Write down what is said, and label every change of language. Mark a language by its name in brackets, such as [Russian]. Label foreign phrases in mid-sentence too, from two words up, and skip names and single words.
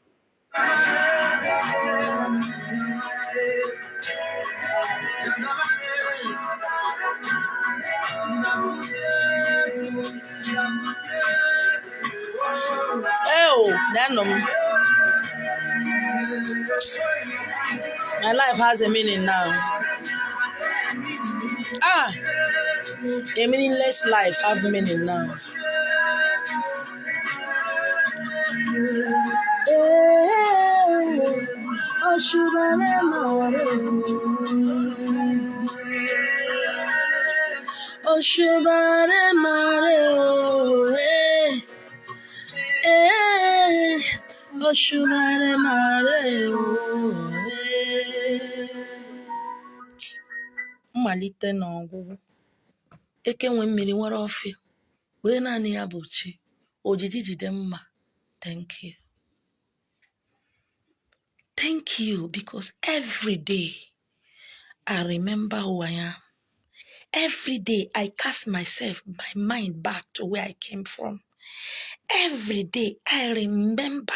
[English] Oh, my life has a meaning now. A meaningless life have meaning now. [Igbo] Oshubare mare o Oshubare mare o mmalite n'ọgwụgwụ. Eke nwe mmiri nwere ọfịa. Wee naanị ya bụ chi. Ojiji jide mma. [English] Thank you. Thank you, because every day I remember who I am. Every day I cast my mind back to where I came from. Every day I remember.